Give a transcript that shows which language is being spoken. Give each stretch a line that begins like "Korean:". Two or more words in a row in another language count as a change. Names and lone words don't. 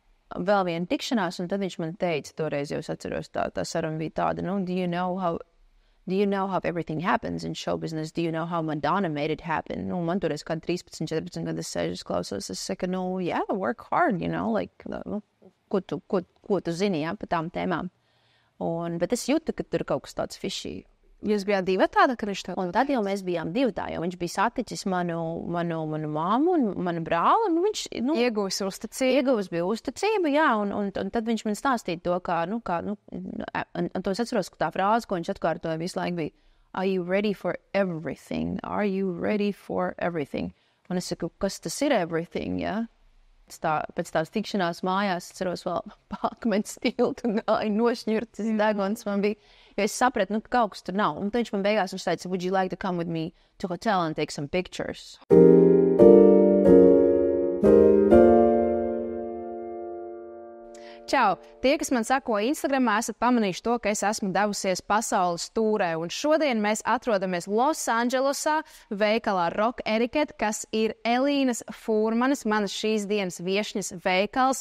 Latvian: vēl viena tikšanās, un tad viņš man teica, toreiz jau es atceros, tā saruna bija tāda,
English: do you know how everything happens in show business? Do you know how Madonna made it happen?
Latvian: Man toreiz kāda 13, 14 gadu es sēžu, klausos, es saku,
English: yeah, work hard, like,
Latvian: ko tu zini, ja, par tām tēmām. Bet es jūtu, ka tur kaut kas tāds fishy. Jūs bijāt divi tāda, ka viņš tev? Un tad jau mēs bijām divi tā, jo viņš bija saticis manu māmu un manu brāli, un viņš, Ieguvis uzticību. Ieguvis bija uzticība, jā, un tad viņš man stāstīja to, un to es atceros, ka tā frāze, ko viņš atkārtoja visu laiku bija,
English: are you ready for everything? Are you ready for everything?
Latvian: Un es saku, kas tas ir everything, jā? Pēc tās tikšanās mājās, es ceros vēl pakmeņu stiltu un gāju nošņurtas deguns man bija, jo es sapratu, ka kaut kas tur nav. Un tad viņš man beigās teica,
English: would you like to come with me to hotel and take some pictures?
Latvian: Čau! Tie, kas man sako Instagramā, esat pamanījuši to, ka es esmu devusies pasaules tūrē. Un šodien mēs atrodamies Losandželosā, veikalā Rock Etiquette, kas ir Elīnas Fūrmanes, manas šīs dienas viešņas veikals.